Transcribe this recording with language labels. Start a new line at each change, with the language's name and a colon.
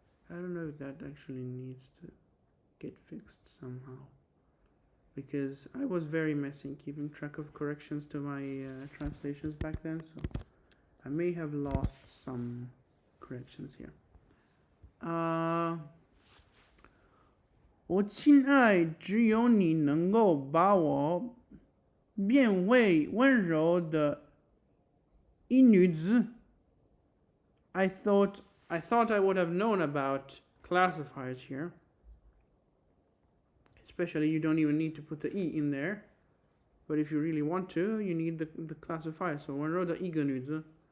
English: I don't know if that actually needs to get fixed somehow, because I was very messy in keeping track of corrections to my translations back then, so I may have lost some corrections here.
Chinese: 我亲爱，只有你能够把我变为温柔的一女子。
English: I thought I would have known about classifiers here. Especially, you don't even need to put the E in there. But if you really want to, you need the classifier.
Chinese: So, 温柔的一个女子.